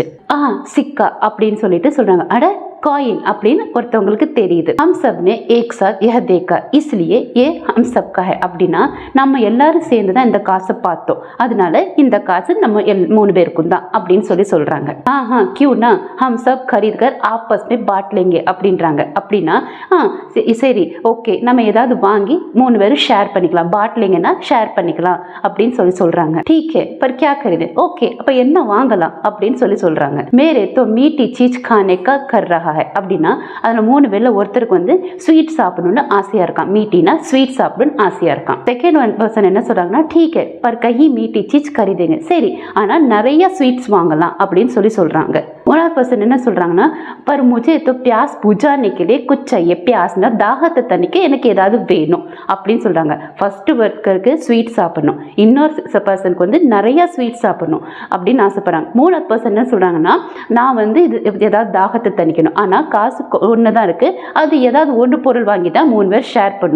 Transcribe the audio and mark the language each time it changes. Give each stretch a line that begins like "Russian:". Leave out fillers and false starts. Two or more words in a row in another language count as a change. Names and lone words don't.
Tamil: சிக்கா அப்படின்னு சொல்லிட்டு சொல்றாங்க. அட காயின் அப்படின்னு ஒருத்தவங்களுக்கு தெரியுது.
Hindi: हम सब ने एक साथ यह देखा इसलिए ये हम सब का है.
Tamil: அப்படின்னா நம்ம எல்லாரும் சேர்ந்து தான் இந்த காசை பார்த்தோம், அதனால இந்த காசு நம்ம 3 பேருக்கும் தான் அப்படின்னு சொல்றாங்க.
Hindi: क्यूँ ना हम सब खरीद कर आपस में बांट लेंगे அப்படின்றாங்க.
Tamil: அப்படின்னா சரி ஓகே, நம்ம ஏதாவது வாங்கி 3 பேரும் ஷேர் பண்ணிக்கலாம். பாட்லிங்கன்னா ஷேர் பண்ணிக்கலாம் அப்படின்னு சொல்றாங்க.
Hindi: ठीक है पर क्या खरीदे?
Tamil: ஓகே, அப்ப என்ன வாங்கலாம் அப்படின்னு சொல்றாங்க.
Hindi: மேரே तो मीठी चीज खाने का कर रहा है.
Tamil: அப்படின்னா அதில் 3 பேர்ல ஒருத்தருக்கு வந்து ஸ்வீட் சாப்பிடணும்னு ஆசையா இருக்கான். மீட்டினா ஸ்வீட் சாப்பிடணும்னு ஆசையா இருக்கான்.
English: second person
Tamil: என்ன சொல்றாங்கன்னா
Hindi: ठीक है पर कहीं मीठी चीज खरीदेंगे.
Tamil: சரி, ஆனா நிறைய ஸ்வீட்ஸ் வாங்கலாம் அப்படின்னு சொல்றாங்க. மூணாவது பர்சன் என்ன சொல்றாங்கன்னா
Hindi: पर मुझे तो प्यास बुझाने के लिए कुछ चाहिए.
Tamil: प्यासனா தாகத்தை தணிக்க எனக்கு ஏதாவது வேணும் அப்படின்னு சொல்றாங்க. ஃபர்ஸ்ட் ஒர்க்கருக்கு ஸ்வீட் சாப்பிடணும், இன்னொரு பர்சனுக்கு வந்து நிறைய ஸ்வீட் சாப்பிடணும் அப்படின்னு ஆசைப்படுறாங்க. மூணாவது பர்சன் என்ன சொல்றாங்கன்னா நான் வந்து இது ஏதாவது தாகத்தை தணிக்கணும், ஆனால் காசு ஒன்று தான் இருக்குது, அது ஏதாவது ஒன்று பொருள் வாங்கி தான் 3 பேர் ஷேர் பண்ணும்.